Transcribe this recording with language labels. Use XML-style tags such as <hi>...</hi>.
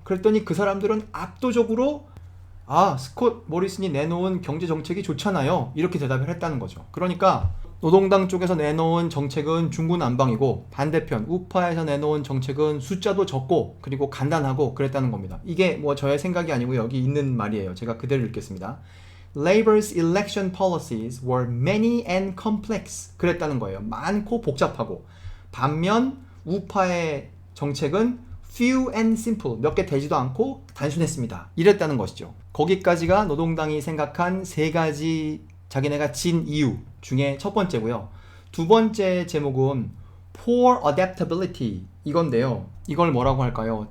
<ko>그랬더니 그 사람들은 압도적으로 스콧 모리슨이 내놓은 경제 정책이 좋잖아요. 이렇게 대답을 했다는 거죠. 그러니까 노동당 쪽에서 내놓은 정책은 중구난방이고 반대편 우파에서 내놓은 정책은 숫자도 적고 그리고 간단하고 그랬다는 겁니다. 이게 뭐 저의 생각이 아니고 여기 있는 말이에요. 제가 그대로 읽겠습니다.</ko> <en>Labor's election policies were many and complex.</en> <ko>그랬다는 거예요. 많고 복잡하고. 반면 우파의 정책은</ko> <en>few and simple.</en> <ko>몇 개 되지도 않고 단순했습니다. 이랬다는 것이죠. 거기까지가 노동당이 생각한 3가지 자기네가 진 이유 중에 첫 번째고요. 두 번째 제목은</ko> <en>poor adaptability</en> <ko>이건데요. 이걸 뭐라고 할까요?</ko>